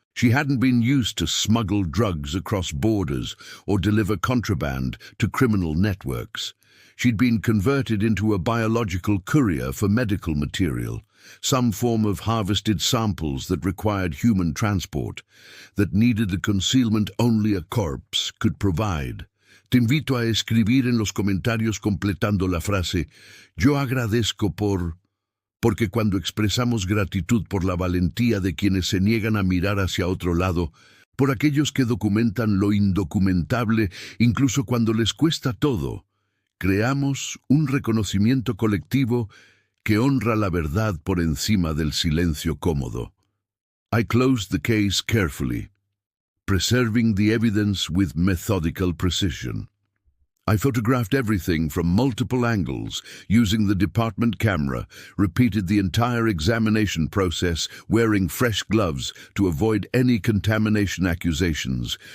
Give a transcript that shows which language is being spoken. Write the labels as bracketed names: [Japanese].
[English] She hadn't been used to smuggle drugs across borders or deliver contraband to criminal networks. She'd been converted into a biological courier for medical material, some form of harvested samples that required human transport, that needed the concealment only a corpse could provide. [Spanish] Te invito a escribir en los comentarios completando la frase «Yo agradezco porque cuando expresamos gratitud por la valentía de quienes se niegan a mirar hacia otro lado, por aquellos que documentan lo indocumentable incluso cuando les cuesta todo, creamos un reconocimiento colectivo que honra la verdad por encima del silencio cómodo». [English] I closed the case carefully, preserving the evidence with methodical precision. I photographed everything from multiple angles, using the department camera, repeated the entire examination process, wearing fresh gloves to avoid any contamination accusations,